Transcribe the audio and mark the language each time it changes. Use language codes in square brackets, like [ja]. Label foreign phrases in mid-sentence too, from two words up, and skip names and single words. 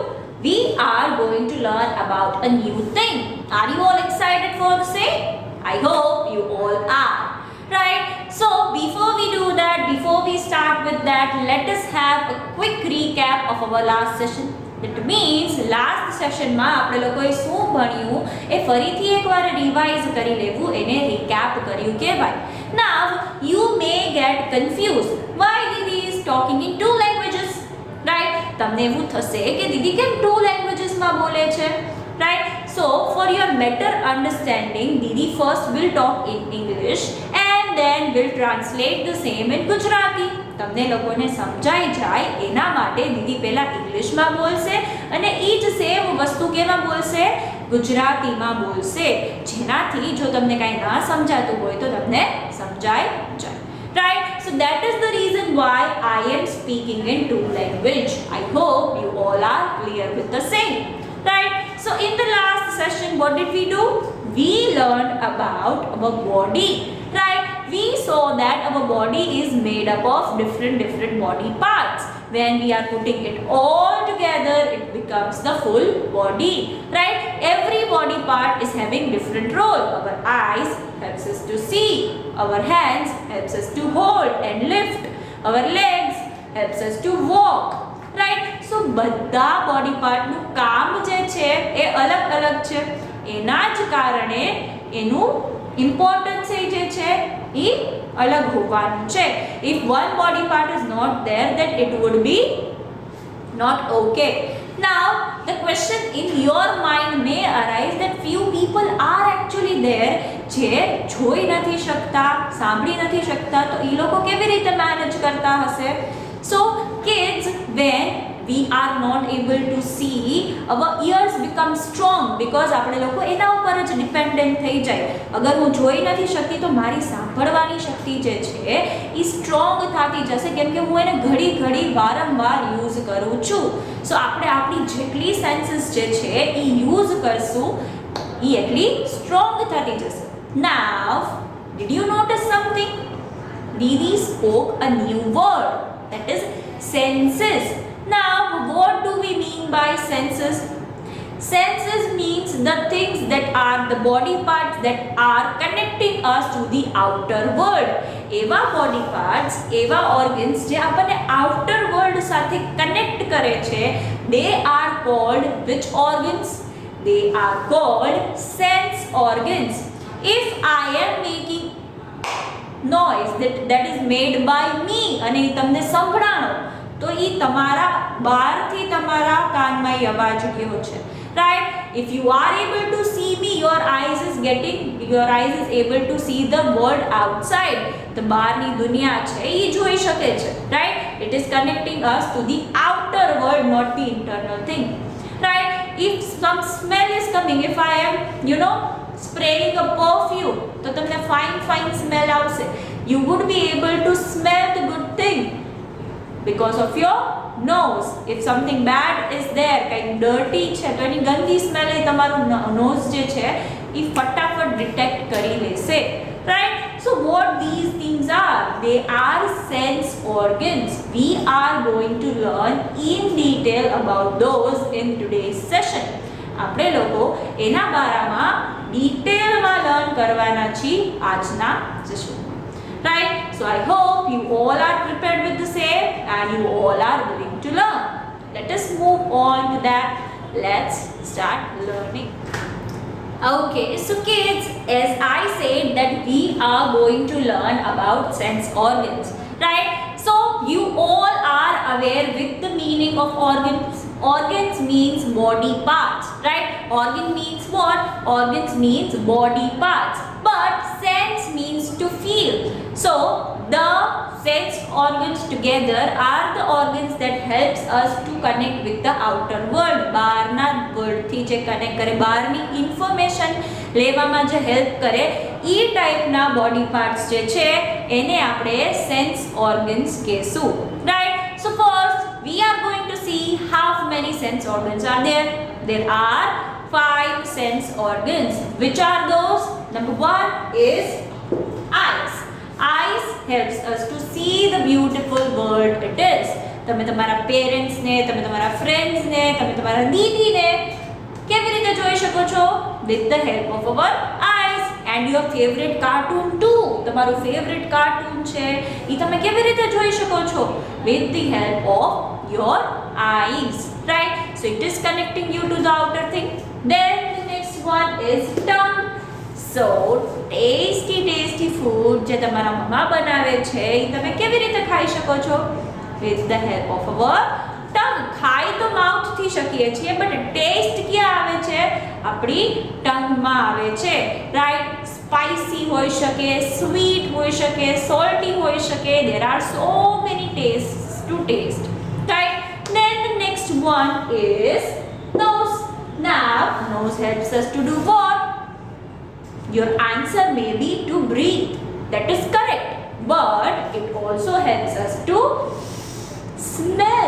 [en] We are going to learn about a new thing. Are you all excited for the same? I hope you all are. Right? So, before we do that, before we start with that, let us have a quick recap of our last session. That means last session [gu] આપણે લોકોએ શું ભણ્યું એ ફરીથી એકવાર રિવાઇઝ કરી લેવું એને રિકેપ કર્યું કહેવાય. [en] Now you may get confused why Didi is talking in two languages, right? [gu] તમને એવું થશે કે દીદી કેમ [en] two languages [gu] માં બોલે છે, [en] right? So for your better understanding, Didi first will talk in English and then will translate the same in Gujarati. [gu] તમને લોકોને સમજાઈ જાય એના માટે દીદી પહેલા ઇંગ્લિશમાં બોલશે અને એ જ સેમ વસ્તુ કેમાં બોલશે, ગુજરાતીમાં બોલશે, જેનાથી જો તમને કાંઈ ના સમજાતું હોય તો તમને સમજાઈ જાય. [en] Right? So that is the reason why I am speaking in two language. I hope you all are clear with the same. Right? So in the last session, what did we do? We learned about our body. Right? We saw that our body is made up of different body parts. When we are putting it all together, it becomes the full body. Right? Every body part is having different role. Our eyes helps us to see. Our hands helps us to hold and lift. Our legs helps us to walk. Right? So [gu] બધા [en] body part [gu] નું કામ જે છે એ અલગ છે. એના જ કારણે એનું ઇમ્પોર્ટન્સ જે છે એ અલગ હોવાનું છે. [en] If one body part is not there, then it would be not okay. Now the question in your mind may arise that few people are actually there જે જોઈ નથી શકતા, સાંભળી નથી શકતા, તો એ લોકો કેવી રીતે મેનેજ કરતા હશે? So kids, when we are not able to see, our ears become strong because [gu] આપણે લોકો એના ઉપર જ ડિપેન્ડન્ટ થઈ જાય. અગર હું જોઈ નથી શકતી તો મારી સાંભળવાની શક્તિ જે છે એ સ્ટ્રોંગ થતી જશે કેમ કે હું એને ઘડી વારંવાર યુઝ કરું છું. સો આપણે આપણી જેટલી સેન્સીસ જે છે એ યુઝ કરશું એ એટલી સ્ટ્રોંગ થતી જશે. [en] Now, did you notice something? Didi spoke a new word, that is senses. Now, what do we mean by senses? Senses means the things that are the body parts that are connecting us to the outer world. [gu] એવા [en] body parts, [gu] એવા organs જે આપણને [en] outer world [gu] સાથે connect કરે છે, [en] they are called which organs? They are called sense organs. If I am making noise that is made by me [gu] અને તમને સંભળાણો તો એ તમારા બહારથી તમારા કાનમાં એ અવાજ ગયો છે. [en] Right? If you are able to see me, your eyes is able to see the world outside. [gu] The બહારની દુનિયા છે એ જોઈ શકે છે. [en] Right? It is connecting us to the outer world, not the internal thing. Right? If some smell is coming, if I am spraying a perfume, [gu] તો તમને [en] fine smell [gu] આવશે. [en] You would be able to smell the good thing because of your nose. If something bad is there, kind dirty [gu] છે તો એની ગંદી સ્મેલ એ તમારું nose જે છે એ ફટાફટ ડિટેક્ટ કરી લેશે. [en] Right? So what these things are? They are sense organs. We are going to learn in detail about those in today's session. [gu] આપણે લોકો એના બારામાં ડિટેલમાં લર્ન કરવાના છીએ આજના સેશનમાં. [en] Right? So I hope you all are prepared with the same and you all are willing to learn. Let us move on to that. Let's start learning. Okay, so kids, as I said that we are going to learn about sense organs. Right? So you all are aware with the meaning of organs. Organs means body parts. Right? Organ means what? Organs means body parts. But sense means to feel. So the sense organs together are the organs that helps us to connect with the outer world. [gu] બહારના વર્લ્ડ થી જે કનેક્ટ કરે, બહારની ઇન્ફોર્મેશન લેવામાં જે હેલ્પ કરે, એ ટાઈપના [en] body parts [gu] જે છે એને આપણે [en] sense organs [gu] કહેશું. [en] રાઈટ? So first we are going to see how many sense organs are there. There are 5 sense organs. Which are those? Number 1 is eyes. Eyes helps us to see the beautiful world it is. [gu] તમે તમારા પેરેન્ટ્સને, તમે તમારા ફ્રેન્ડ્સને, તમે તમારા દીદીને કેવી રીતે જોઈ શકો છો? [en] With the help of our eyes. And your favorite cartoon too. [gu] તમારું ફેવરેટ કાર્ટૂન છે એ તમે કેવી રીતે જોઈ શકો છો? [en] With the help of your eyes, right? So it is connecting you to the outer thing. Then the next one is tongue. So tasty food [gu] જે તમારા મમ્મા બનાવે છે એ તમે કેવી રીતે ખાઈ શકો છો? [en] With the help of our tongue. [gu] ખાઈ તો માઉથ થી શકીએ છીએ, [en] but taste [gu] ક્યાં આવે છે? આપણી ટંગમાં આવે છે, રાઈટ? સ્પાઇસી હોઈ શકે, સ્વીટ હોઈ શકે, સોલ્ટી હોઈ શકે. [en] There are so many tastes to taste, right? Then the next one is nose. Now nose helps us to do what? Your answer may be to breathe. That is correct, but it also helps us to smell.